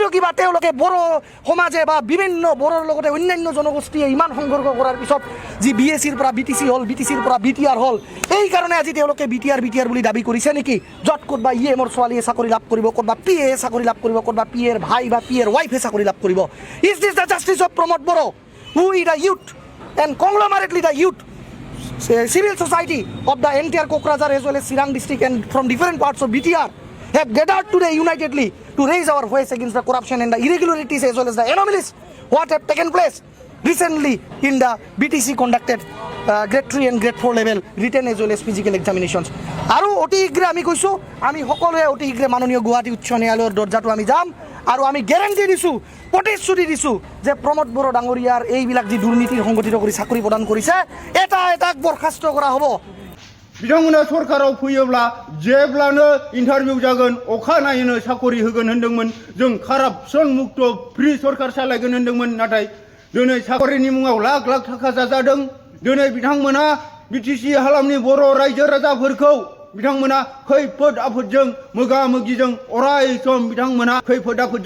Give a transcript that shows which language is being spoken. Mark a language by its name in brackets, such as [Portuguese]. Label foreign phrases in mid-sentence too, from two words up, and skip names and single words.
[Assamese] কিবা তেওঁলোকে বড়ো সমাজে বা বিভিন্ন বড়োৰ লগতে অন্যান্য জনগোষ্ঠীয়ে ইমান সংঘৰ্ষ কৰাৰ পিছত যি BSCৰ পৰা BTC হ'ল BTCৰ পৰা BTR হ'ল এই কাৰণে আজি তেওঁলোকে BTR বুলি দাবী কৰিছে নেকি য'ত ক'তবা EMৰ ছোৱালীয়ে চাকৰি লাভ কৰিব ক'তবা PA চাকৰি লাভ কৰিব ক'তবা PAৰ ভাই বা PAৰ ৱাইফে চাকৰি লাভ কৰিব [English] is this the justice of [Assamese] Pramod Boro [English] who is the youth and conglomerately the youth civil society of the entire Kokrajhar as well as Sirang district and from different parts of BTR have gathered today unitedly to raise our voice against the corruption and the irregularities as well as the anomalies what have taken place recently in the BTC conducted grade 3 and grade 4 level written as well as physical examinations [Assamese] আৰু অতি শীঘ্ৰে আমি কৈছোঁ আমি সকলোৱে অতি শীঘ্ৰে মাননীয় গুৱাহাটী উচ্চ ন্যায়ালয়ৰ দৰ্জাটো আমি যাম আৰু আমি গ্যাৰাণ্টি দিছোঁ প্ৰতিশ্ৰুতি দিছোঁ যে প্ৰমোদ বড়ো ডাঙৰীয়াৰ এইবিলাক যি দুৰ্নীতি সংগঠিত কৰি চাকৰি প্ৰদান কৰিছে এটাক বৰখাস্ত কৰা হ'ব [Bodo] बिथांमोना सरकाराव फैयोब्ला जेब्लानो इन्टारभिउ जागोन अखानायैनो साकरि होगोन होनदोंमोन जों कारापसन मुक्त फ्रि सरकार सालायगोन होनदोंमोन नाथाय दिनै साकरिनि मुङाव लाख लाख थाखा जाजादों दिनै बिथांमोना BTC हालामनि बर' रायजो राजाफोरखौ बिथांमोना खैफोद आफोदजों मोगा मोगिजों अराय सम बिथांमोना खैफोद आफोदजों